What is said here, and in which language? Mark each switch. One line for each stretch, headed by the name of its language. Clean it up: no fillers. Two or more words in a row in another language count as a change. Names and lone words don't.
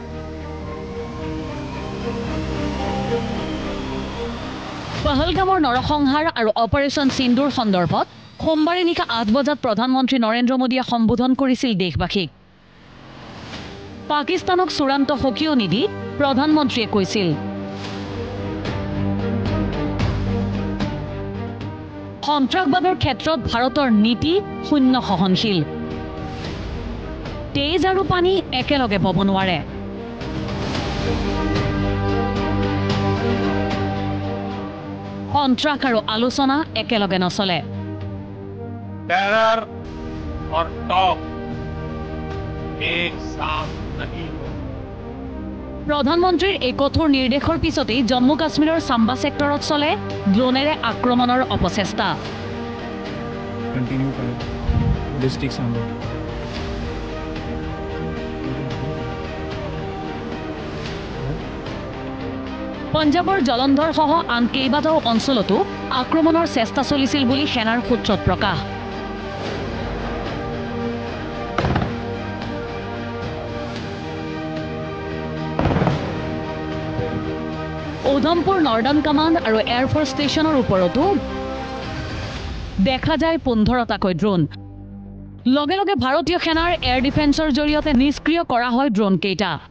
Assamese: পহলগামৰ নৰসংহাৰ আৰু অপাৰেশ্যন সিন্দুৰ সন্দৰ্ভত সোমবাৰে নিশা 8 বজাত প্ৰধানমন্ত্ৰী নৰেন্দ্ৰ মোদীয়ে সম্বোধন কৰিছিল দেশবাসীক পাকিস্তানক চূড়ান্ত সকিয়নি নিদি প্ৰধানমন্ত্ৰীয়ে কৈছিল সন্ত্ৰাসবাদৰ ক্ষেত্ৰত ভাৰতৰ নীতি শূন্য সহনশীল তেজ আৰু পানী একেলগে বব নোৱাৰে সন্ত্ৰাস আৰু আলোচনা একেলগে নচলে
Hindi: टेरर और टॉक एक साथ नहीं हो
Assamese: প্ৰধানমন্ত্ৰীৰ এই কঠোৰ নিৰ্দেশৰ পিছতেই জম্মু কাশ্মীৰৰ সাম্বা সেক্টৰত চলে ড্ৰোনেৰে আক্ৰমণৰ অপচেষ্টা
Hindi: कंटिन्यू करें डिस्ट्रिक्ट सांबा
Assamese: পঞ্জাবৰ জলন্ধৰ সহ আন কেইবাটাও অঞ্চলতো আক্ৰমণৰ চেষ্টা চলিছিল বুলি সেনাৰ সূত্ৰত প্ৰকাশ উধমপুৰ নৰ্ডাৰ্ণ কমাণ্ড আৰু
English: airforce stationৰ
Assamese: ওপৰতো দেখা যায় 15টাকৈ ড্ৰোন লগে লগে ভাৰতীয় সেনাৰ
English: air defenceৰ
Assamese: জৰিয়তে নিষ্ক্ৰিয় কৰা হয় ড্ৰোন কেইটা